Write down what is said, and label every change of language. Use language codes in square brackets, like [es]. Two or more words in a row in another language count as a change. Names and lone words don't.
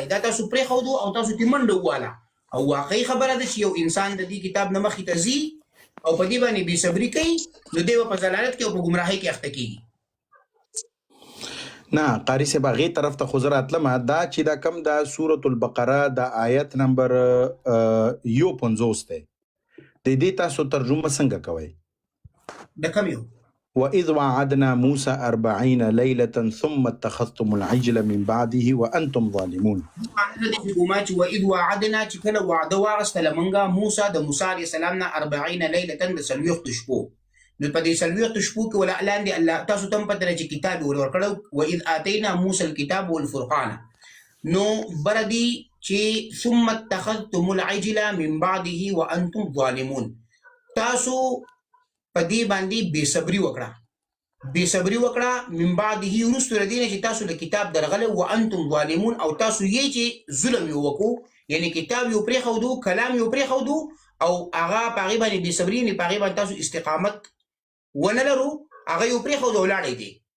[ps] دا تاسو پرېښودو او تاسو ترې منډه وواله. او واقعي خبره ده چې یو انسان د دې کتاب نه مخکې ته ځي او په دې باندې بېصبري کوي، نو دی به په ضلالت کې او په ګمراهۍ کې اخته کېږي. نه قاری صاحب هغې طرف ته خو زه راتلم. دا چې دا کم دا سورة البقره د آیت نمبر 51 دی، د دې تاسو ترجمه څنګه کوئ؟ د کوم یو؟ [ar] وَإِذْ وَعَدْنَا مُوسَى 40 لَيْلَةً ثُمَّ اتَّخَذْتُمُ الْعِجْلَ مِنْ بَعْدِهِ وَأَنْتُمْ ظَالِمُون. وَإِذْ وَعَدْنَا [ps] چې کله وعده واغستله موږ موسی د موسی علیه السلام نه 40 لیلة د 40 شپو. نو په دې 40 شپو کې ولا لاندې الله تاسو ته هم پته ده چې کتاب یې ورکړی. [ar] وَإِذْ آتَيْنَا مُوسَى الْكِتَابَ وَالْفُرْقَانَ. [ps] نو بردي چې [ar] ثُمَّ اتَّخَذْتُمُ الْعِجْلَ مِنْ بَعْدِهِ وَأَنْتُمْ ظَالِمُون. [ps] تاسو په دې باندې بېصبري وکړه، بېصبري وکړه [ar] من بعده [ps] وروسته له دې نه چې تاسو له کتاب درغلی [ar] وانتم ظالمون، [ps] او تاسو یې چې ظلم یې وکړو، یعنی کتاب یې پرېښودو، کلام یې پرېښودو او هغه په هغې باندې بېصبري یعنې په هغې باندې تاسو استقامت ونه لرو، هغه یې پرېښودو او لاړی دی.